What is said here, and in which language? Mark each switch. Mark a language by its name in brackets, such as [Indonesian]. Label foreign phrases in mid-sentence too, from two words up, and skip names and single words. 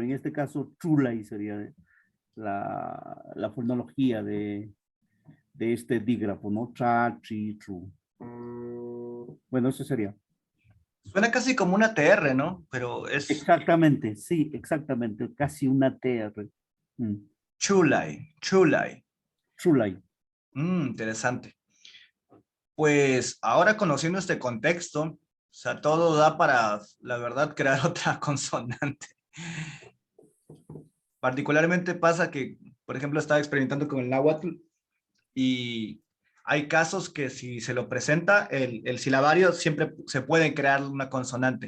[Spanish] En este caso, trulay sería la fonología de este dígrafo, ¿no? Tra, tri, tru. Bueno, eso sería. Suena casi como una TR, ¿no? Pero es Exactamente, sí, exactamente. Casi una TR. chulay, chulay. Trulay. Interesante. Pues ahora conociendo este contexto, o sea, todo da para, la verdad, crear otra consonante. Particularmente pasa que, por ejemplo, estaba experimentando con el náhuatl y hay casos que si se lo presenta, el silabario siempre se puede crear una consonante.